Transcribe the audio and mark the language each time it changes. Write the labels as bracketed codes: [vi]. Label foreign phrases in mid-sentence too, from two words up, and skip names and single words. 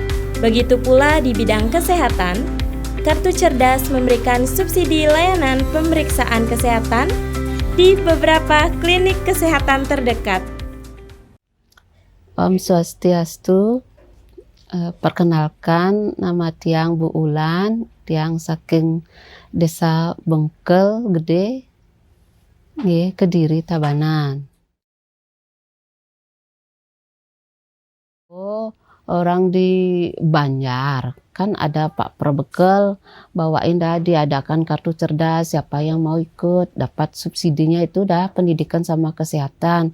[id] Begitu pula di bidang kesehatan, Kartu Cerdas memberikan subsidi layanan pemeriksaan kesehatan di beberapa klinik kesehatan terdekat. Om Swastiastu, perkenalkan nama Tiang Bu Ulan, [ban] Tiang saking [id] Desa Bengkel Gede, Kediri Tabanan. Oh, orang di Banjar kan ada Pak Perbekel bawain dah diadakan kartu cerdas, siapa yang mau ikut dapat subsidinya itu dah pendidikan sama kesehatan.